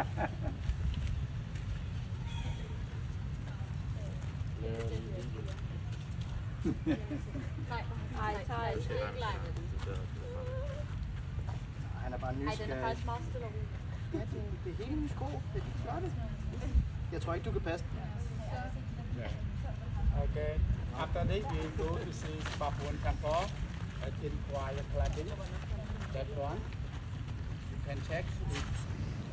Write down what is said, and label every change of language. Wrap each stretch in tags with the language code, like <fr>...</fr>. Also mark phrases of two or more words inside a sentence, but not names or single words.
<da>Han er bare nysgerrig. Ja, det er helt nye sko. Det er flotte. Jeg tror ikke, du kan passe den. Okay.</da> <en>After this, we go to see Papuan Temple in Kuala Klatin. That one. You can check. It's</en>